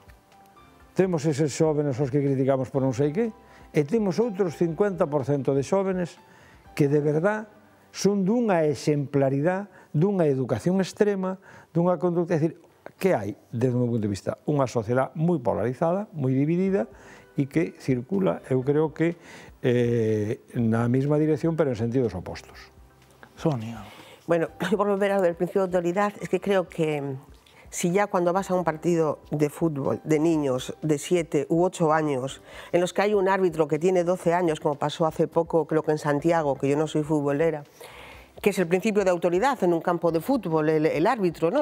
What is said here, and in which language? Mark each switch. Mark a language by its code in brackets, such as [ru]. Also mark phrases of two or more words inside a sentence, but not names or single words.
[gl] Temos eses xóvenes aos que criticamos por non sei que, e temos outros 50% de xóvenes que de verdad son dunha exemplaridade, dunha educación extrema, dunha conducta, é dicir, que hai, desde o meu punto de vista, unha sociedade moi polarizada, moi dividida, e que circula, eu creo que, na mesma dirección, pero en sentidos opostos. [es] Sonia. Bueno, por volver a ver el principio de autoridad, es que creo que si ya cuando vas a un partido de fútbol de niños de 7 u 8 años, en los que hay un árbitro que tiene 12 años, como pasó hace poco, creo que en Santiago, que yo no soy futbolera, que es el principio de autoridad en un campo de fútbol, el árbitro, ¿no?